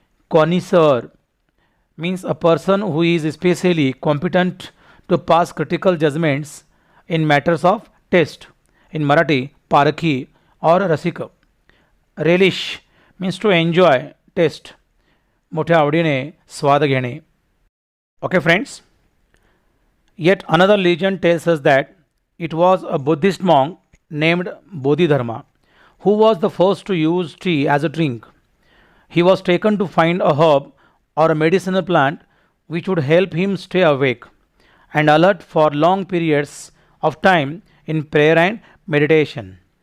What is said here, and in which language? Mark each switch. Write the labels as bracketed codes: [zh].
[en] Connoisseur means a person who is especially competent to pass critical judgments in matters of taste. In Marathi, parakhi or rasika. Relish means to enjoy, taste. [mr] मोठ्या आवडीने स्वाद घेणे. [en] Okay, friends. Yet another legend tells us that it was a Buddhist monk named Bodhidharma who was the first to use tea as a drink. He was taken to find a herb or a medicinal plant which would help him stay awake and alert for long periods of time in prayer and meditation.